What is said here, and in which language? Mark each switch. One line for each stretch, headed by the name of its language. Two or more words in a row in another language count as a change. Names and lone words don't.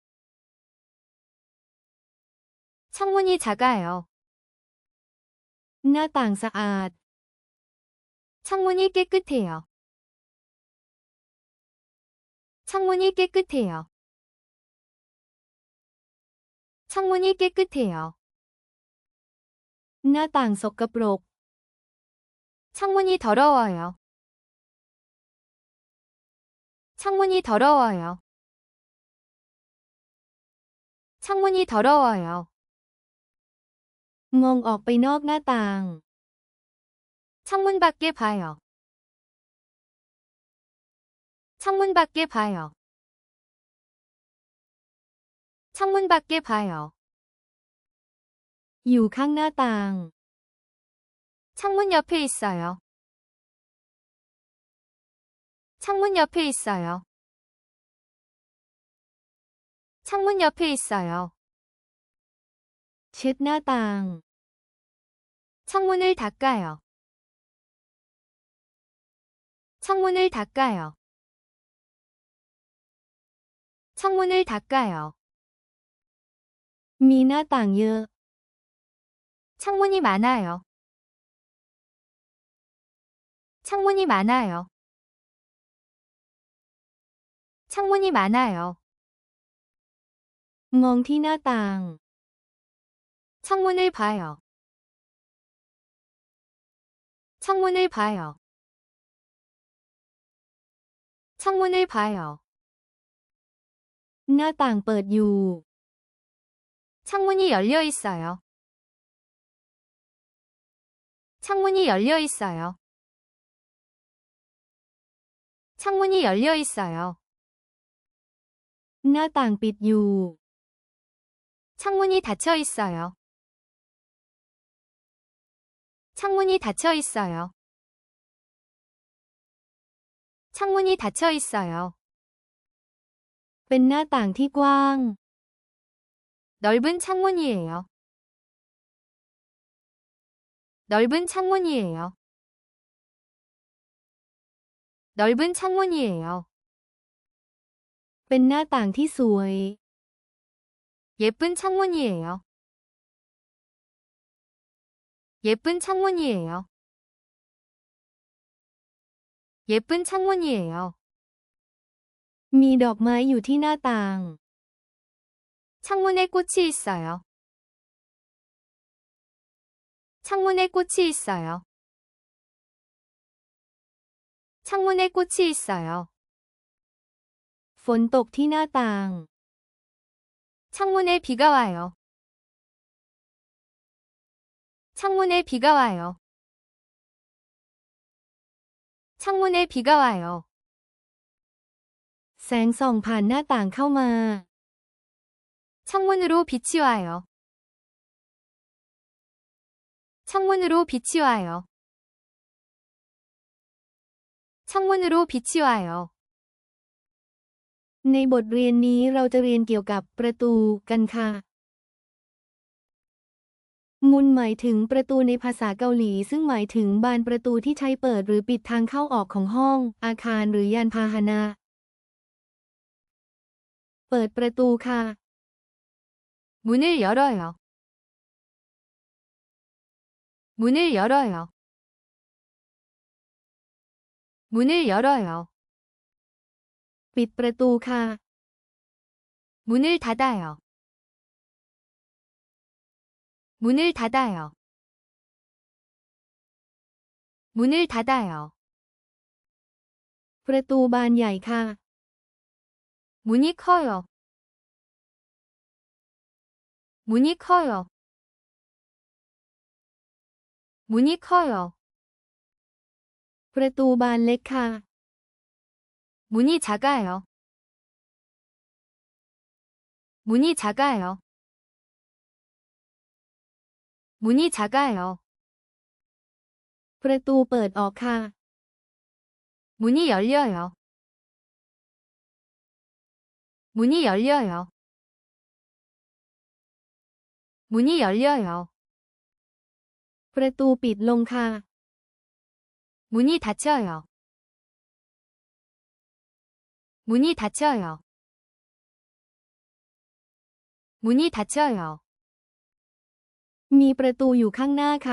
Korean: 창문이 작아요.
Thai: หน้าต่างสะอาด
Korean: 창문이 깨끗해요. 창문이 깨끗해요. 창문이 깨끗해요.
Thai: หน้าต่างสกปรก
Korean: 창문이 더러워요. 창문이 더러워요. 창문이 더러워요.
Thai: มองออกไปนอกหน้าต่าง
Korean: 창문 밖에 봐요. 창문 밖에 봐요. 창문 밖에 봐요.
Thai: อยู่ข้างหน้าต่าง
Korean: 창문 옆에 있어요. 창문 옆에 있어요. 창문 옆에 있어요.
Thai: เช็ดหน้าต่าง
Korean: 창문을 닦아요. 창문을 닦아요. 창문을 닦아요.
Thai: มีหน้าต่างเยอะ
Korean: 창문이 많아요. 창문이 많아요. 창문이 많아요.
Thai: มองที่หน้าต่าง
Korean: 창문을 봐요. 창문을 봐요. 창문을 봐요.
Thai: หน้าต่างเปิดอยู่
Korean: 창문이 열려 있어요. 창문이 열려 있어요. 창문이 열려 있어요.
Thai: หน้าต่างปิดอยู่
Korean: 창문이 닫혀 있어요. 창문이 닫혀 있어요. 창문이 닫혀 있어요.
Thai: เป็นหน้าต่างที่กว้าง
Korean: 넓은 창문이에요. 넓은 창문이에요. 넓은 창문이에요.
Thai: เป็นหน้าต่างที่สวย
Korean: 예쁜 창문이에요. 예쁜 창문이에요. 예쁜 창문이에요.
Thai: มีดอกไม้อยู่ที่หน้าต่าง
Korean: 창문에 꽃이 있어요. 창문에 꽃이 있어요. 창문에 꽃이 있어요.
Thai: ฝนตกที่หน้าต่าง
Korean: 창문에 비가 와요. 창문에 비가 와요. 창문에 비가 와요.
Thai: แสงส่องผ่านหน้าต่างเข้ามา
Korean: 창문으로 빛이 와요. 창문으로 빛이 와요. 창문으로 빛이 와요.
Thai: ในบทเรียนนี้เราจะเรียนเกี่ยวกับประตูกันค่ะ มุนหมายถึงประตูในภาษาเกาหลีซึ่งหมายถึงบานประตูที่ใช้เปิดหรือปิดทางเข้าออกของห้อง อาคารหรือยานพาหนะ เปิดประตูค่ะ
Korean: 문을 열어요. 문을 열어요. 문을 열어요.
Thai: ปิดประตูค่ะ
Korean: 문을 닫아요. 문을 닫아요. 문을 닫아요.
Thai: ประตูบานใหญ่ค่ะ
Korean: 문이 커요. 문이 커요. 문이 커요.
Thai: ประตูบานเล็กค่ะ
Korean: 문이 작아요. 문이 작아요. 문이 작아요.
Thai: ประตูเปิดออกค่ะ
Korean: 문이 열려요. 문이 열려요. 문이 열려요.
Thai: ประตูปิดลงค่ะ
Korean: 문이 닫혀요. 문이 닫혀요. 문이 닫혀요.
Thai: มีประตูอยู่ข้างหน้าค่ะ